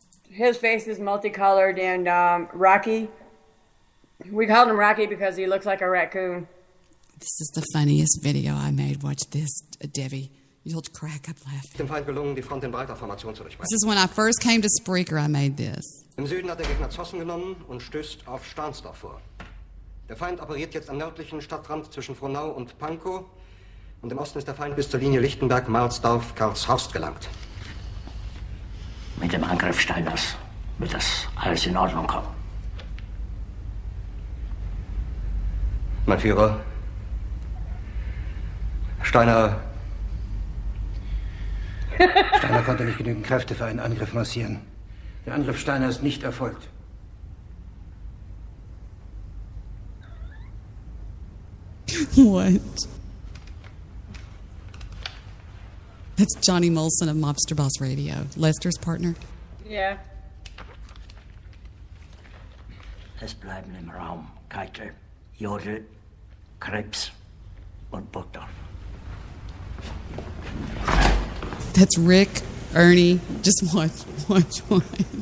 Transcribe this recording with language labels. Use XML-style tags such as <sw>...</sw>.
<en>His face is multicolored, and Rocky. We called him Rocky because he looks like a raccoon. This is the funniest video I made. Watch this, Debbie. You'll crack up laughing.</en> <de>Dem Feind gelungen, die Front in breiter Formation zu durchbrechen.</de> <en>This is when I first came to Spreaker, I made this.</en> <de>Im Süden hat der Gegner Zossen genommen und stößt auf Stahnsdorf vor. Der Feind operiert jetzt am nördlichen Stadtrand zwischen Frohnau und Pankow. Und im Osten ist der Feind bis zur Linie Lichtenberg, Marsdorf, Karlshorst gelangt. Mit dem Angriff Steiners wird das alles in Ordnung kommen. Mein Führer, Steiner konnte nicht genügend Kräfte für einen Angriff massieren. Der Angriff Steiner ist nicht erfolgt.</de> <en>What? That's Johnny Molson of Mobster Boss Radio, Lester's partner. Yeah.</en> <de>Es bleiben im Raum Keitel, Jodel, Krebs und Butter.</de> <en>That's Rick, Ernie. Just watch.</en>